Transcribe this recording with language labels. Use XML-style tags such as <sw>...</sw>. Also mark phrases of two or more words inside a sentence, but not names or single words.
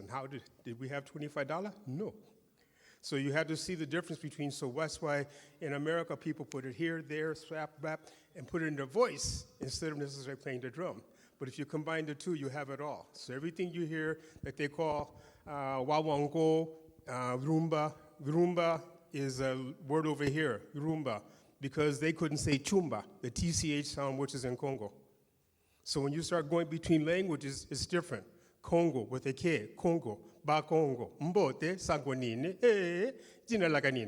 <en>And how did we have $25? No. So you had to see the difference between, so that's why in America people put it here, there, swap, bap, and put it in their voice instead of necessarily playing the drum. But if you combine the two, you have it all. So everything you hear that they call wawango, rumba, rumba is a word over here, rumba, because they couldn't say chumba, the TCH sound, which is in Congo. So when you start going between languages, it's different. Congo with a K, Congo, Ba Congo, Mbote, Sanguanine, Jinalaganin.</en>